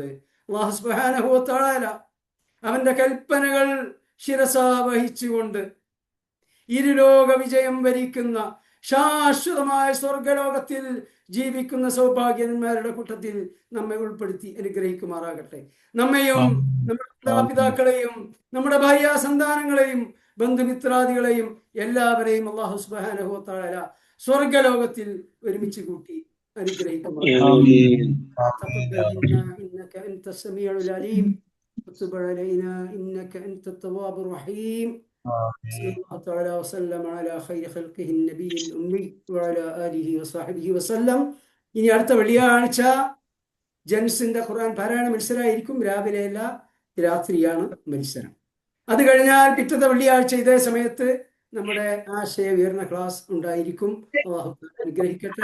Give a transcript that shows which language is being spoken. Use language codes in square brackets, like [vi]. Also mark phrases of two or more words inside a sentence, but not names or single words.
[ml] അല്ലാഹു [ar] سبحانه وتعالى [ml] അവന്റെ കൽപ്പനകൾ ശിരസാവഹിച്ചുകൊണ്ട് ഇരുലോക വിജയം വരിക്കുന്ന ശാശ്വതമായ സ്വർഗലോകത്തിൽ ജീവിക്കുന്ന സൗഭാഗ്യന്മാരുടെ കൂട്ടത്തിൽ നമ്മെ ഉൾപ്പെടുത്തി അനുഗ്രഹിക്കുമാറാകട്ടെ. നമ്മെയും നമ്മുടെ മാതാപിതാക്കളെയും നമ്മുടെ ഭാര്യ സന്താനങ്ങളെയും ബന്ധുമിത്രാദികളെയും എല്ലാവരെയും അല്ലാഹു [ar] سبحانه وتعالى [ml] സ്വർഗലോകത്തിൽ ഒരുമിച്ച് കൂട്ടി അനുഗ്രഹിക്കുമാറാകട്ടെ. [ar] إنك أنت السميع العليم وتب علينا إنك أنت التواب الرحيم صلى الله تعالى وسلم على خير خلقه النبي الأمي وعلى آله وصحبه وسلم. [ml] ഇനി അടുത്ത വെള്ളിയാഴ്ച ജെൻസിന്റെ ഖുർആൻ പാരായണ മത്സരമായിരിക്കും. രാവിലെ അല്ല, രാത്രിയാണ് മത്സരം. അത് കഴിഞ്ഞാൽ പിറ്റത്തെ വെള്ളിയാഴ്ച ഇതേ സമയത്ത് നമ്മുടെ ആശയ വിവരണ ക്ലാസ് ഉണ്ടായിരിക്കും. അല്ലാഹു അനുഗ്രഹിക്കട്ടെ.